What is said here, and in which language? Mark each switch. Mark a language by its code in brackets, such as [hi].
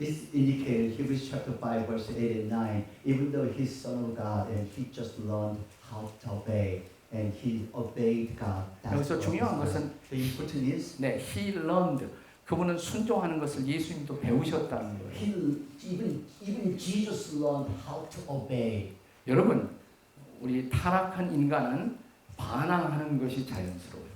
[en] This indicated Hebrews chapter 5 verse 8 and 9. Even though he's son of God and he just learned how to obey and he obeyed God. [ko] 여기서 중요한 것은 [en] the important is 네, he learned. [ko] 그분은 순종하는 것을 예수님도 배우셨다는 거예요. [en] even Jesus learned how to obey. [ko] 여러분, 우리 타락한 인간은 반항하는 것이 자연스러워요.